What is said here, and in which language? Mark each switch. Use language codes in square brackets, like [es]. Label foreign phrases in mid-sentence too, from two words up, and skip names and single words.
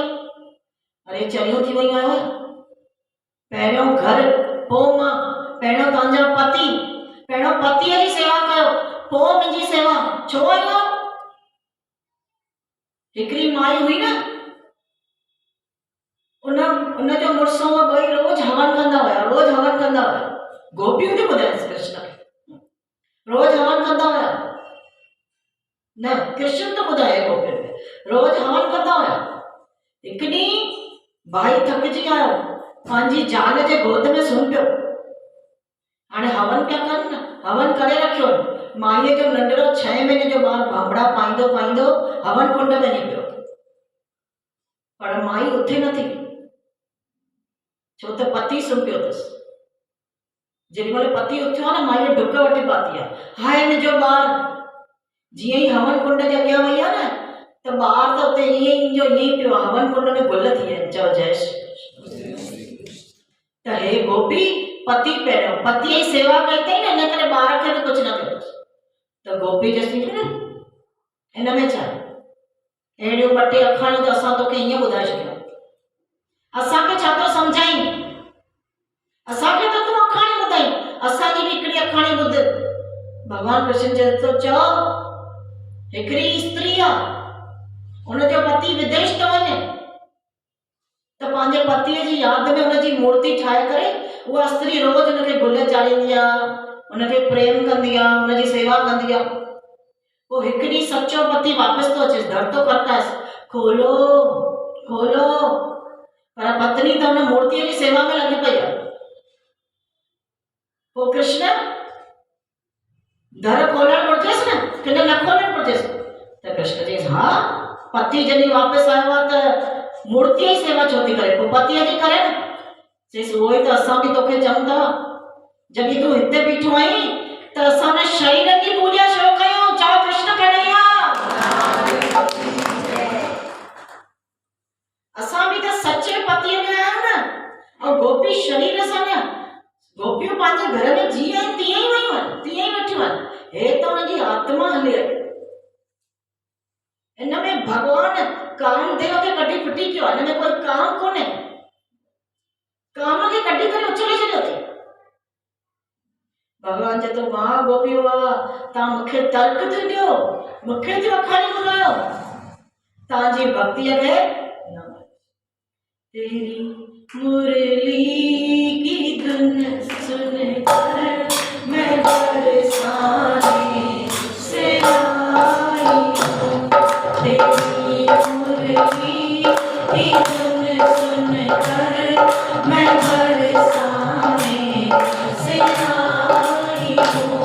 [sd] अरे चरियूं थी वयूं आहियो, पहिरियों घर पोइ मां, पहिरियों तव्हांजा पति, पहिरियों पतीअ जी सेवा कयो, पोइ मुंहिंजी सेवा। छो आयो? हिकिड़ी माई हुई न, उनजो मुड़ुस ॿई रोज हवन कंदा हुया, रोज हवन कंदा हुया। गोपियूं थी ॿुधाइसि कृष्ण खे, रोज हवन कंदा हुया। न, कृष्ण तो ॿुधाए गोपियुनि खे, रोज हवन कंदा हुया। हिकु ॾींहुं भाई थकिजी आयो, पंहिंजी ज़ाल जे गोद में सुम्ही पियो। हाणे हवन पिया कनि न, हवन करे रखियो। माईअ जो नंढड़ो 6 महीने जो ॿारु भांबड़ा पाईंदो पाईंदो हवन कुंड में वञी पियो, पर माई उथे नथी, छो त पति सुम्ही पियो अथसि। जेॾीमहिल पति उथियो आहे न, माईअ डुक वठी पाती आहे, हाय मुंहिंजो ॿारु। जीअं ई हवन कुंड जे अॻियां वई आहे न, त ॿारु त उते ईअं जो ईअं पियो आहे, हवन कुंड में गुल थी विया। चओ जय श्री कृष्ण। त हे गोपी, पति पहिरियों पतीअ जी सेवा कई अथई न, इन करे ॿार खे बि कुझु न कयो। त गोपी चएसि थी न, हिन में छा? अहिड़ियूं 2 टे अखाणियूं त असां तोखे ईअं ॿुधाए छॾियूं, असांखे छा थो सम्झाई? असांखे त तूं अखाणी ॿुधाई, असांजी बि हिकिड़ी अखाणी ॿुध। भगवान कृष्ण चए थो, चओ हिकिड़ी स्त्री आहे, हुनजो पति विदेश थो वञे, त पंहिंजे पतीअ जी यादि में हुनजी मूर्ति ठाहे करे उहा स्त्री रोज हुनखे गुल चाढ़ींदी आहे, हुनखे प्रेम कंदी आहे, हुनजी सेवा कंदी आहे। पोइ हिकु ॾींहुं सचो पति वापसि थो अचेसि, दर थो खड़काएसि, खोलो खोलो, पर पत्नी त हुन मूर्तिअ जी सेवा में लॻी पई आहे। पोइ कृष्ण दर खोलण घुरिजेसि न, कि न खोलण घुरिजेसि? त कृष्ण चयसि, हा, पति जॾहिं वापसि आयो आहे त मूर्तिअ जी सेवा छो थी करे, पोइ पतीअ जी करे न। चयसि, उहो ई त असां बि तोखे चऊं था, जॾहिं तूं हिते बीठो आहीं त असां न शरीरनि जी पूॼा छो कयूं? चओ कृष्ण कन्हैया। असां बि त सचे पतीअ में आहियूं न, ऐं गोपी शरीर सां न। गोपियूं पंहिंजे घर में जीअं आहिनि तीअं ई वयूं आहिनि, तीअं ई वेठियूं आहिनि। हे त हुनजी आत्मा हली आहे। इन में भगवान कामदेव खे कढी फिटी कयो आहे, हिन में कोई काम कोन्हे। काम खे कढी करे उछले छॾियो अथई। भगवान चए थो, वाह गोपियो वाह, तव्हां मूंखे तर्क थी ॾियो, मूंखे थी अखाणी ॿुधायो, तव्हांजी भक्तिअ खे [hi] तेरी मुरली की धुन सुन कर मैं बरसाने से आई हूँ। तेरी मुरली की धुन सुन कर मैं बरसाने से आई हूँ।